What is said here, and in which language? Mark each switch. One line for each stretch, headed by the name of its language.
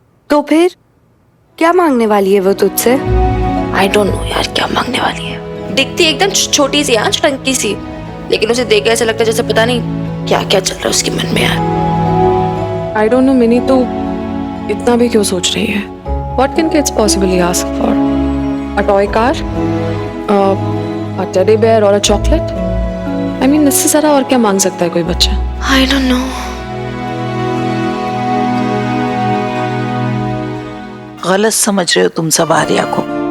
Hindi: तो फिर क्या मांगने वाली है वो तुझसे?
English: I don't know
Hindi: यार, क्या मांगने वाली है। दिखती एकदम छोटी सी, हाँ, टंकी सी, लेकिन उसे देख के ऐसा लगता है जैसे पता नहीं क्या क्या चल रहा है उसके मन में यार।
English: I don't know
Hindi: मिनी, तो इतना भी क्यों सोच रही है?
English: What can kids possibly ask for? A toy car? A teddy bear or a chocolate? I mean,
Hindi: इससे ज़्यादा और क्या मांग सकता है कोई बच्चा?
English: I don't know.
Hindi: गलत समझ रहे हो तुम सब आर्या को।